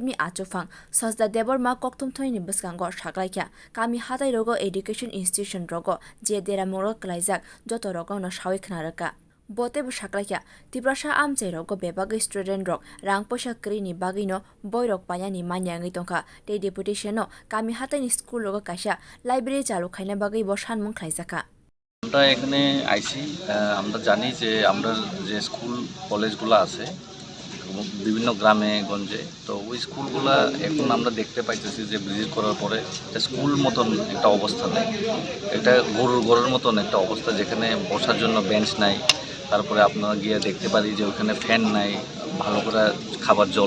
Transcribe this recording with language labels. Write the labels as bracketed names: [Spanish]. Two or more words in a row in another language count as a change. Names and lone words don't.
[Kok Borok] ni achufang sajda debor ma koktum thoini buskango shaklaikya kami hatai rogo [English] education institution [Kok Borok] rogo je dera moro klaijak joto rogo no shawikna raka bote bu shaklaikya tiprasha amche rogo bebagi student rok rang poisa krini bagino boyrok panyani manyangi tongka te deputation no kami hatai ni school rogo kaisa library chalu khaina bagi bosan mung khlaijaka [Bangla] আমরা এখানে আইছি আমরা জানি যে আমরা যে স্কুল কলেজগুলো আছে বিভিন্ন গ্রামে গঞ্জে তো ওই স্কুলগুলো এখন আমরা দেখতে পাইতেছি যে ভিজিট করার পরে স্কুল মতন একটা অবস্থা নেই এটা গরুর মতন একটা অবস্থা যেখানে বসার জন্য বেঞ্চ নাই তারপরে আপনারা গিয়ে দেখতে পারি যে ওখানে ফ্যান নাই ভালো করে খাবার জল